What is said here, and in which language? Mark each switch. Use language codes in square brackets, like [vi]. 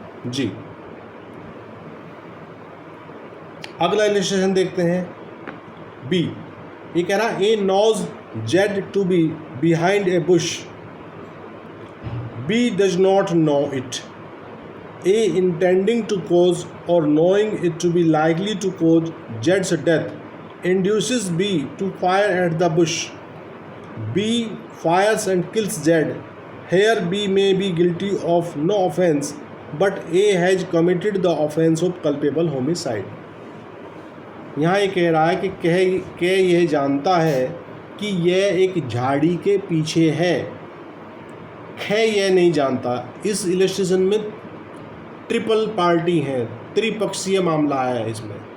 [hi] जी, अगला इलस्ट्रेशन देखते हैं। [en] B, [hi] ये कह रहा है [en] A knows Z to be behind a bush, B does not know it. A intending to cause or knowing it to be likely to cause Z's death induces B to fire at the bush. B fires and kills Z. Here B may be guilty of no offense, but A has committed the offense of culpable homicide. [hi] यहाँ ये कह रहा है कि कह यह जानता है कि यह एक झाड़ी के पीछे है। खे यह नहीं जानता। इस इलस्ट्रेशन में ट्रिपल पार्टी है, त्रिपक्षीय मामला है इसमें।